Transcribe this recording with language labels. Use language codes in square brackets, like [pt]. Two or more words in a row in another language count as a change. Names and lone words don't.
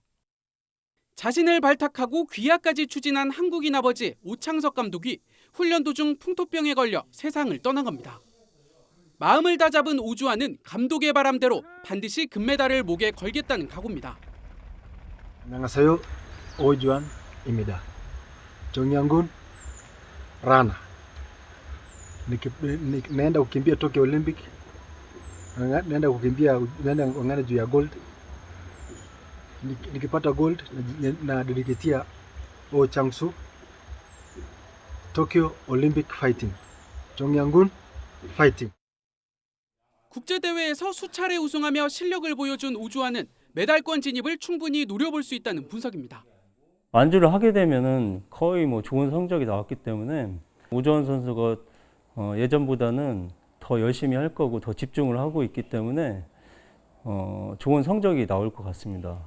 [ko] 자신을 발탁하고 귀화까지 추진한 한국인 아버지 오창석 감독이 훈련 도중 풍토병에 걸려 세상을 떠난 겁니다. 마음을 다잡은 오주환은 감독의 바람대로 반드시 금메달을 목에 걸겠다는 각오입니다. 안녕하세요. 오주환입니다. 정양군 Rana. [sw] Naenda kukimbia Tokyo Olympic. Naenda ng'ang'ana juu ya gold. Nikipata gold na dediketia Ochangsu Tokyo Olympic fighting. [ko] 정양군 fighting. 국제대회에서 수차례 우승하며 실력을 보여준 오주환은 메달권 진입을 충분히 노려볼 수 있다는 분석입니다. 완주를 하게 되면은 거의 좋은 성적이 나왔기 때문에 오주환 선수가 예전보다는 더 열심히 할 거고 더 집중을 하고 있기 때문에 좋은 성적이 나올 것 같습니다.